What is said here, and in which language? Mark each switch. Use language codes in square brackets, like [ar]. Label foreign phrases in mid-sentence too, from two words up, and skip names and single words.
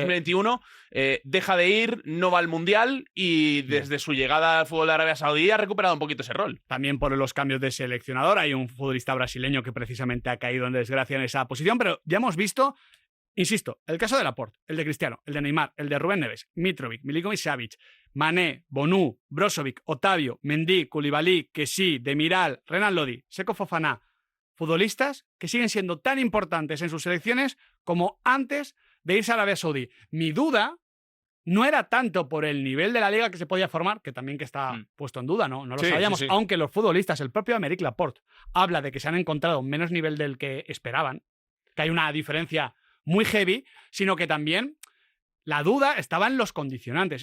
[es] 2021, deja de ir, no va al Mundial y desde su llegada al fútbol de Arabia Saudí ha recuperado un poquito ese rol. También por los cambios de seleccionador. Hay un futbolista brasileño que precisamente ha caído en desgracia en esa posición, pero ya hemos visto, insisto, el caso de Laporte, el de Cristiano, el de Neymar, el de Rubén Neves, Mitrovic, Milinkovic-Savic, Mané, Bonú, Brozovic, Otavio, Mendy, Koulibaly, Kessie, Demiral, Renan Lodi, Seko Fofana, futbolistas que siguen siendo tan importantes en sus selecciones como antes de irse a Arabia Saudí. Mi duda no era tanto por el nivel de la liga que se podía formar, que también que está puesto en duda, no lo Sí, sabíamos, sí, sí. aunque los futbolistas, el propio Aymeric Laporte, habla de que se han encontrado menos nivel del que esperaban, que hay una diferencia muy heavy, sino que también la duda estaba en los condicionantes.